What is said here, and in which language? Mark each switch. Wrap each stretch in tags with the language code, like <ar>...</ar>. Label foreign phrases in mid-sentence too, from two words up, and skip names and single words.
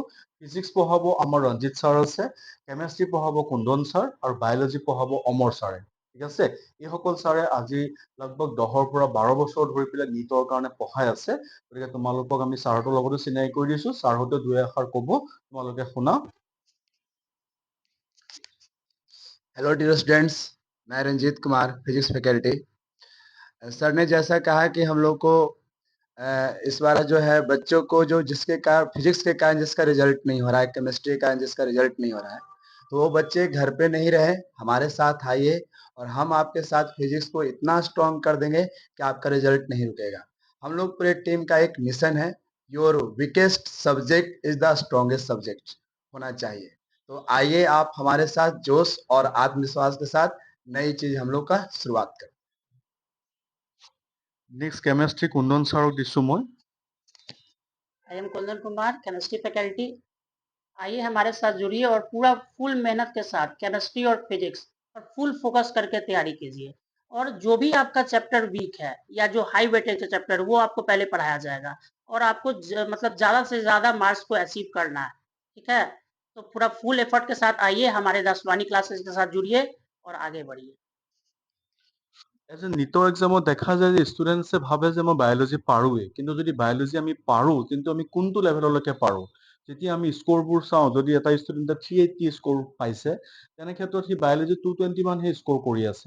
<as>ফিজিক্স পঢ়াব আমাৰ ৰঞ্জিত ছাৰ আছে, কেমেষ্ট্ৰি পঢ়াব কুন্দন ছাৰ, আৰু বায়'লজি পঢ়াব অমৰ ছাৰে। ঠিক আছে, এইসকল ছাৰে আজি লগভগ 10ৰ পৰা 12 বছৰ ধৰি পেলাই নিটৰ কাৰণে পঢ়াই আছে। গতিকে তোমালোকক আমি ছাৰহঁতৰ লগতো চিনাকি কৰি দিছোঁ, ছাৰহঁতে দুই এষাৰ ক'ব, তোমালোকে শুনা।</as> <en>hello dear students,</en> <hi>मैं रंजीत कुमार,</hi> <en>physics faculty.</en> <hi>सर ने जैसा कहा कि हम लोग को इस बार जो है बच्चों को जो जिसके कारण फिजिक्स के कारण जिसका रिजल्ट नहीं हो रहा है, केमिस्ट्री के कारण जिसका रिजल्ट नहीं हो रहा है, तो वो बच्चे घर पे नहीं रहे, हमारे साथ आइए और हम आपके साथ फिजिक्स को इतना स्ट्रॉन्ग कर देंगे कि आपका रिजल्ट नहीं रुकेगा। हम लोग पूरे टीम का एक मिशन है,</hi> <en>your weakest subject is the strongest subject</en> <hi>होना चाहिए। तो आइए आप हमारे साथ जोश और आत्मविश्वास के साथ नई चीज हम लोग का शुरुआत करें।</hi> <en>next chemistry</en> <as>कुंदन ছাৰক দিছোঁ মই।</as> <en>I am Kundan Kumar, chemistry faculty.</en> <hi>आइए हमारे साथ जुड़िए और पूरा फुल मेहनत के साथ केमिस्ट्री और फिजिक्स और</hi> <en>full focus</en> <hi>करके तैयारी कीजिए। और जो भी आपका चैप्टर वीक है या जो</hi> <en>high weightage chapter,</en> <hi>वो आपको पहले पढ़ाया जाएगा और आपको मतलब ज़्यादा से ज़्यादा मार्क्स को अचीव करना है। ठीक है, तो पूरा</hi> <en>full effort</en> <hi>के साथ आइए, हमारे दसवानी क्लासेस के साथ जुड़िए और आगे बढ़िए।</hi> <en>as a</en> <as>নিটৰ এক্সামত দেখা যায় যে ষ্টুডেণ্টছে ভাবে যে মই বায়'লজি পাৰোঁৱেই, কিন্তু যদি বায়'লজি আমি পাৰোঁ, কিন্তু আমি কোনটো লেভেললৈকে পাৰোঁ। যেতিয়া আমি স্ক'ৰবোৰ চাওঁ, যদি এটা ষ্টুডেণ্টে 380 স্ক'ৰ পাইছে, তেনে ক্ষেত্ৰত সি বায়'লজি 220 মানহে স্ক'ৰ কৰি আছে।</as>